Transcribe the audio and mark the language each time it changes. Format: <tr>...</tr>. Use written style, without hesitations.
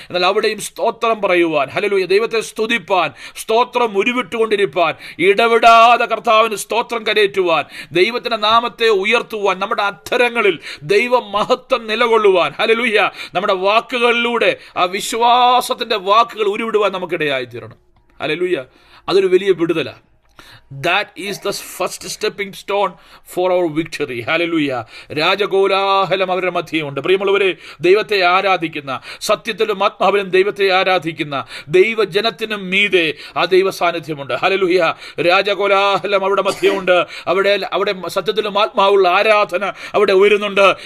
<ml>എന്നാൽ അവിടെയും സ്തോത്രം പറയുവാൻ, ഹല്ലേലൂയ, ദൈവത്തെ സ്തുതിപ്പാൻ, സ്തോത്രം ഉരുവിട്ടുകൊണ്ടിരിപ്പാൻ, ഇടവിടാതെ കർത്താവിന് സ്തോത്രം കരയേറ്റുവാൻ, ദൈവത്തിന്റെ നാമത്തെ ഉയർത്തുവാൻ, നമ്മുടെ അധരങ്ങളിൽ ദൈവ മഹത്വം നിലകൊള്ളുവാൻ, ഹല്ലേലൂയ, നമ്മുടെ വാക്കുകളിലൂടെ ആ വിശ്വാസത്തിന്റെ വാക്കുകൾ ഉരുവിടുവാൻ നമുക്കിടയായി തീരണം. ഹല്ലേലൂയ. അതൊരു വലിയ വിടുതലാണ്.</ml> <en>That is the first stepping stone for our victory.</en> <ml>Hallelujah. രാജകോലാഹലം അവരുടെ മധ്യമുണ്ട്. പ്രിയമുള്ളവരെ, ദൈവത്തെ ആരാധിക്കുന്ന, സത്യത്തിലും ആത്മാവിലും ദൈവത്തെ ആരാധിക്കുന്ന ദൈവജനത്തിനും മീതെ ആ ദൈവ സാന്നിധ്യമുണ്ട്. ഹല്ലേലൂയ. രാജകോലാഹലം അവിടെ മധ്യമുണ്ട്. അവിടെ സത്യത്തിലും ആത്മാവുള്ള ആരാധന അവിടെ ഉയരുന്നുണ്ട്.</ml>